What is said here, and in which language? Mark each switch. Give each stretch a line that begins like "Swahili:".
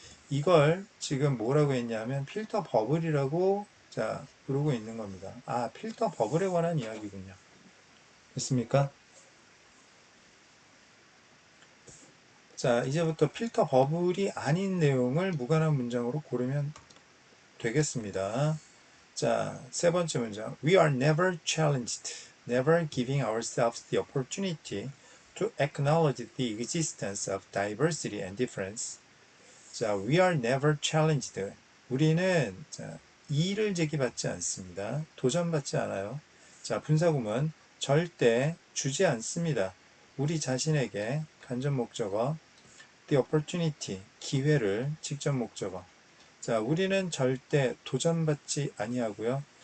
Korean: 이걸 지금 뭐라고 했냐면 필터 버블이라고 자 부르고 있는 겁니다. 아, 필터 버블에 관한 이야기군요. 됐습니까? 자, 이제부터 필터 버블이 아닌 내용을 무관한 문장으로 고르면 되겠습니다. 자, 세 번째 문장.
English: We are never challenged, never giving ourselves the opportunity to acknowledge the existence of diversity and difference. 자, we are never challenged.
Korean: 우리는 자, 이의를 제기받지 않습니다. 도전받지 않아요. 자, 분사구문 절대 주지 않습니다. 우리 자신에게 간접 목적어
English: the opportunity
Korean: 기회를 직접 목적어. 자, 우리는 절대 도전받지 아니하고요.